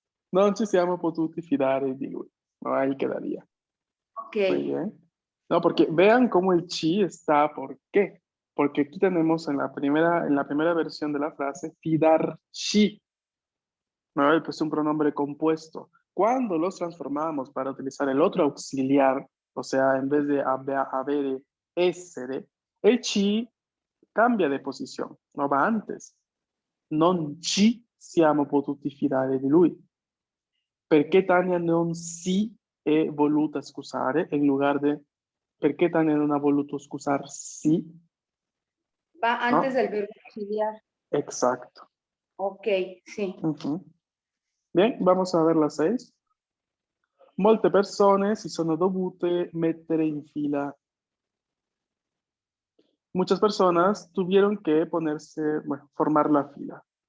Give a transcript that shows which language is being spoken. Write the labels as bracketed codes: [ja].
[it] Non ci siamo potuti fidare di lui. [es] No, ahí quedaría. Ok, Muy bien. No, porque vean cómo el chi está. ¿Por qué? Porque aquí tenemos en la primera versión de la frase, fidarci, ¿no? Pues un pronombre compuesto. Cuando los transformamos para utilizar el otro auxiliar, o sea, en vez de haber, essere, el chi cambia de posición, no va antes. [it] Non ci siamo potuti fidare di lui. Perché Tania non si è voluta scusare in [es] lugar de [it] perché Tania non ha voluto scusarsi, [es] va antes ¿no? del verbo auxiliar. Exacto. Ok, sí. Ujú. Bien, vamos a ver la 6. [it] Molte persone si sono dovute mettere in fila. [es] Muchas personas tuvieron que ponerse, bueno, formar la fila.